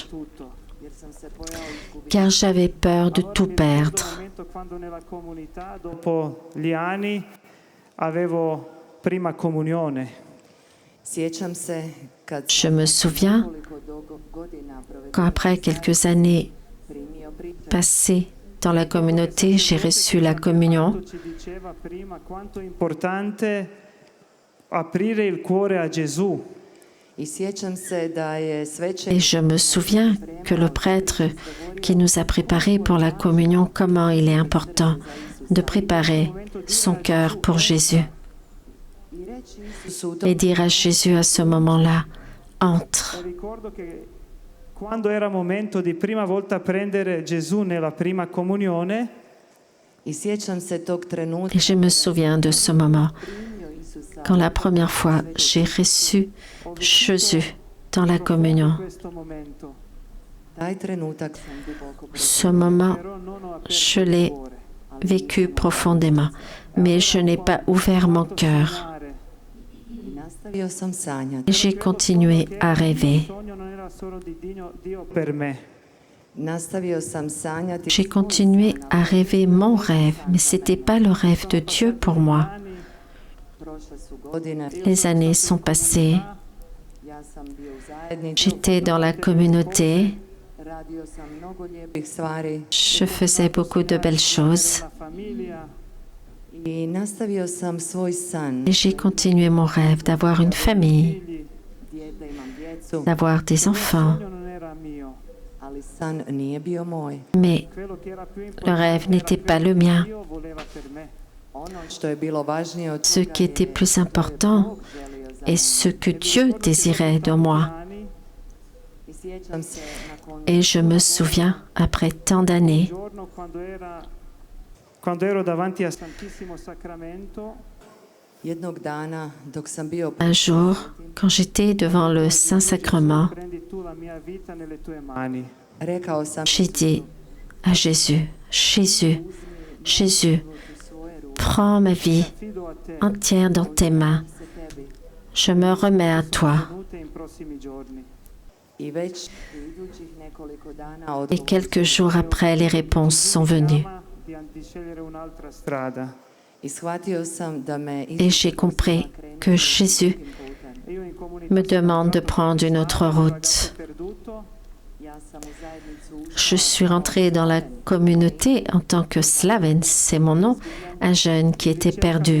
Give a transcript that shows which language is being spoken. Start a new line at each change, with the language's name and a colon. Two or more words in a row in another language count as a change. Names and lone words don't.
Italian: Tutto.
Croatian: jer sam se bojao izgubiti.
French: car j'avais peur de
Italian: Allora
French: tout
Italian: mi ricordo il
French: perdre.
Italian: momento quando nella comunità, dopo gli anni, avevo prima comunione.
Croatian: Sjećam se kad
French: Je me souviens
Croatian: koliko godina provedeno
French: qu'après quelques années
Croatian: primio priču
French: passées dans la communauté, j'ai reçu la communion.
Italian: Quanto ci diceva prima quanto è importante aprire il cuore a Gesù.
Croatian: i sjećam se da je
French: Et
Croatian: svećenik
French: je me souviens que le prêtre qui nous a préparés pour la communion, comment il est important de préparer son cœur pour Jésus
Croatian: i reći Isusu u tom
French: et dire à Jésus à ce moment-là, entre.
Italian: E ricordo che quando era momento di prima volta prendere Gesù nella prima comunione,
Croatian: i sjećam se tog trenutka
French: Et je me souviens de ce moment,
Croatian: primio Isusa
French: quand la première fois j'ai reçu Jésus dans la communion.
Italian: questo momento.
Croatian: taj trenutak sam duboko
French: Ce moment,
Italian: Però non ho aperto
French: je
Italian: il
French: l'ai
Italian: cuore.
French: vécu profondément, mais je n'ai pas ouvert mon cœur.
Italian: Sognare.
Croatian: i nastavio sam sanjati.
French: Et j'ai continué à rêver.
Italian: Il sogno non era solo di Dio per me.
Croatian: Nastavio sam sanjati
French: J'ai continué à rêver mon rêve, mais ce n'était pas le rêve de Dieu pour moi.
Italian: Anni,
Croatian: prošle su godine
French: Les années sont passées.
Croatian: ja sam bio u zajednici
French: J'étais dans la communauté.
Croatian: radio sam mnogo lijepih stvari
French: Je faisais beaucoup de belles choses.
Italian: la famiglia.
Croatian: i nastavio sam svoj san
French: Et j'ai continué mon rêve d'avoir une famille,
Italian: Figli.
Croatian: dijete imam djecu
French: d'avoir des
Italian: Il
French: enfants.
Italian: sogno non era mio.
Croatian: ali san nije bio moj.
French: Mais
Italian: Quello che era più
French: le
Italian: importante
French: rêve
Italian: era
French: n'était pas
Italian: quello
French: le
Italian: che
French: mien.
Italian: Dio voleva per me.
Croatian: Ono što je bilo važnije od
French: Ce
Croatian: toga
French: qui était
Croatian: je
French: plus
Croatian: što je
French: important
Croatian: Bog želio za
French: est ce que Dieu désirait de moi.
Italian: Anni,
Croatian: I sjećam se nakon
French: Et je me souviens, après tant d'années,
Italian: il giorno quando ero davanti a Santissimo Sacramento,
Croatian: jednog dana dok sam bio
French: un jour, quand j'étais devant le Saint-Sacrement,
Italian: prendi tu la mia vita nelle tue mani.
Croatian: rekao sam
French: j'ai dit à Jésus, Jésus, Jésus, prends ma vie
Italian: Fido a te,
French: entière dans tes mains.
Croatian: se tebi.
French: Je me remets à toi.
Italian: venute in prossimi giorni.
Croatian: I već u idućih nekoliko dana
French: Et quelques jours après, les réponses sont venues.
Italian: Chiama di scegliere un'altra strada.
Croatian: I shvatio sam da me
French: Et j'ai compris que Jésus
Italian: E io in comunità
French: me demande de prendre une autre route.
Italian: perduto,
Croatian: ja sam u zajednicu
French: Je suis rentrée dans la communauté en tant que Slaven, c'est mon nom, un jeune qui était perdu,